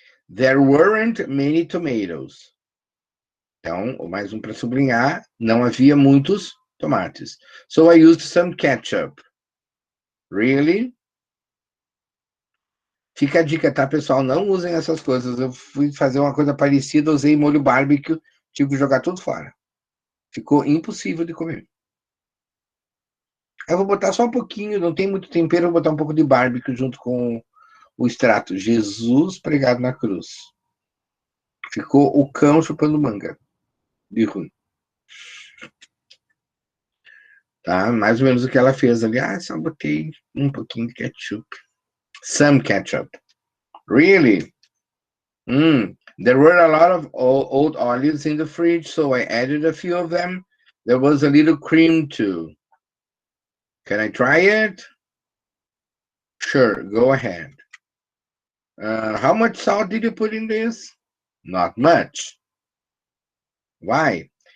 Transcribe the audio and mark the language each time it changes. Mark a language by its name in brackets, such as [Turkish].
[English] There weren't many tomatoes. [Portuguese] Então, mais um para sublinhar, não havia muitos tomates. [English] So I used some ketchup. Really? [Portuguese] Fica a dica, tá, pessoal? Não usem essas coisas. Eu fui fazer uma coisa parecida, usei molho barbecue, tive que jogar tudo fora. Ficou impossível de comer. Eu vou botar só um pouquinho, não tem muito tempero, eu vou botar um pouco de barbecue junto com o extrato. Jesus pregado na cruz. Ficou o cão chupando manga. De ruim. Tá? Mais ou menos o que ela fez ali. Ah, só botei um pouquinho de ketchup. [English] Some ketchup. Really? There were a lot of old olives in the fridge, so I added a few of them. There was a little cream too. Can I try it? Sure, go ahead. How much salt did you put in this? Not much. Why?